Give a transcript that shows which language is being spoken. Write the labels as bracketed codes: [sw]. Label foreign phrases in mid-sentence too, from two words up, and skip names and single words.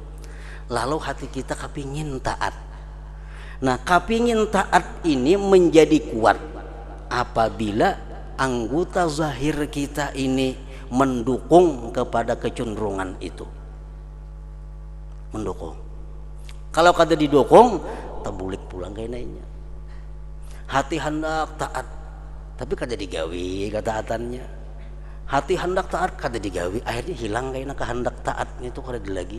[id] Lalu hati kita kepingin taat. Nah, kepingin taat ini menjadi kuat apabila anggota zahir kita ini mendukung kepada kecenderungan itu. [bjn] Mendukung. Kalau kada didukung, tabulik pulang kayak naiknya. Hati hendak taat, tapi kada digawi ketaatannya. Hati hendak taat kada digawi, akhirnya hilang kayaknya kehendak taatnya itu kada lagi.